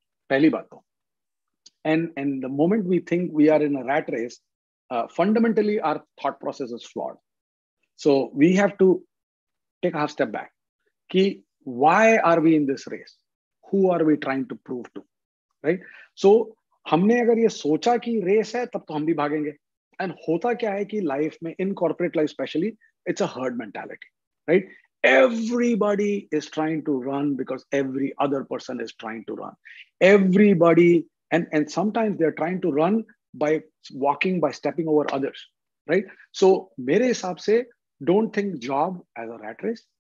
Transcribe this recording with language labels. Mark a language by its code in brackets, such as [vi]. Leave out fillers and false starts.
[hi] पहली बात तो. [en] And the moment we think we are in a rat race, fundamentally our thought process is flawed. So we have to take a half step back. कि why are we in this race? Who are we trying to prove to? Right? [hi] So हमने अगर ये सोचा कि race है, तब तो हम भी भागेंगे. [en] And [hi] होता क्या है कि life में, [en] in corporate life especially, it's a herd mentality, right? Everybody is trying to run because every other person is trying to run. Everybody, and sometimes they're trying to run by walking, by stepping over others, right? So [hi] mere hisab se, [en] don't think job as a rat race.